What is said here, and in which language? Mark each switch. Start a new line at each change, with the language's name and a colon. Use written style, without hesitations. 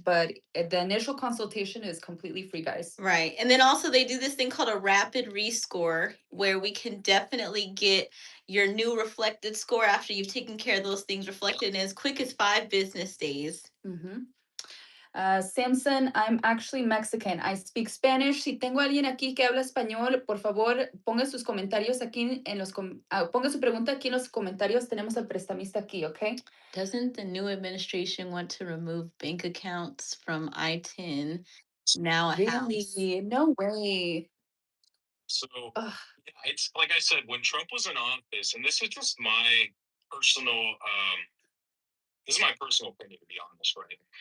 English: But the initial consultation is completely free, guys. Right. And then also they do this thing called a rapid rescore where we can definitely get your new reflected score after you've taken care of those things reflected in as quick as 5 business days. Mhm. Samson, I'm actually Mexican. I speak Spanish.
Spanish: Si tengo alguien aquí que habla español, por favor, ponga sus comentarios aquí ponga su pregunta aquí en los comentarios. Tenemos al prestamista aquí, ¿ok?
English: Doesn't the new administration want to remove bank accounts from I-10 now a house? Really? No way. So Ugh. yeah, it's like I said, when Trump was in office, and this is just my personal this is my personal opinion, to be honest, right?